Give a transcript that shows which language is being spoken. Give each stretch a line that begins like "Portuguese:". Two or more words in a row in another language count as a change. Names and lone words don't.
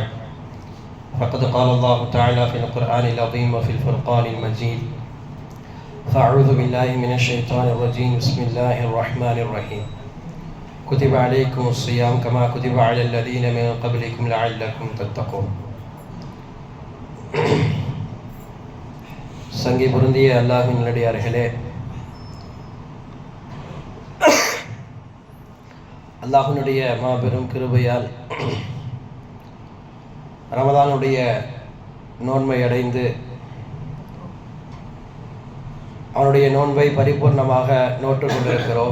Arabic: فقد قال الله تعالى في القرآن العظيم وفي الفرقان المجيد فأعوذ بالله من الشيطان الرجيم بسم الله الرحمن الرحيم كتب عليكم الصيام كما كتب على الذين من قبلكم لعلكم تتقون
Tamil: சங்கை பொருந்திய அல்லாஹ்வின் நல்லடியார்களே, அல்லாஹ்வினுடைய மாபெரும் கிருபையால் ரமதானுடைய நோன்பை அடைந்து அவனுடைய நோன்பை பரிபூர்ணமாக நோற்றுக் கொண்டிருக்கிறோம்.